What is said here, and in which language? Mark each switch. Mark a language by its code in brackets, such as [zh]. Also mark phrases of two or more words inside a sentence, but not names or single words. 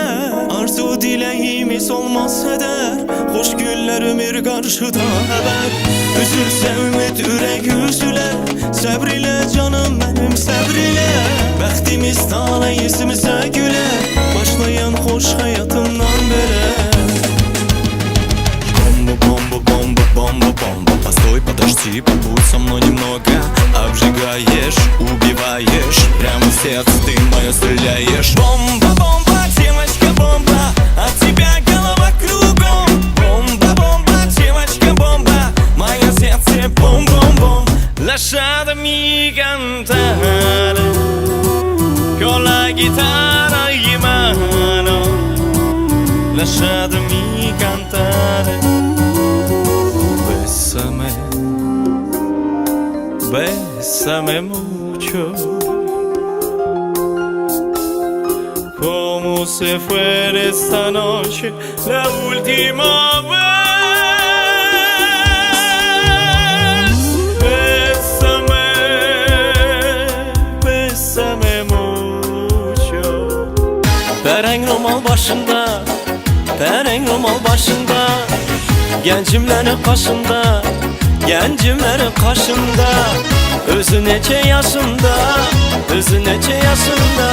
[az] Arzu dileğimiz olmaz heder. Hoş günler ömür karşıda haber. Üzülse ümit ürek üzüler. Sabrile canım benim sabrile. Bəxtimiz taleyisimize güler. Başlayan hoş hayatımdan beri. [ru] Бомба, постой, подожди, побудь со мной немного. Обжигаешь, убиваешь, прямо в сердце ты мое стреляешь. Бомба, бомба, девочка, бомба, от тебя голова кругом. Бомба, бомба, девочка, бомба, мое сердце бом-бом-бом. [it] Lasciatemi cantare con la chitarra in mano. Lasciatemi cantare. [es] Bésame mucho, como si fuera esta noche la última vez. Bésame, bésame mucho. [az] Pereng romal başında, pereng romal başında, gencimlerin kaşında, gencimlerin kaşında. Özü neçe yaşında, özü neçe yaşında.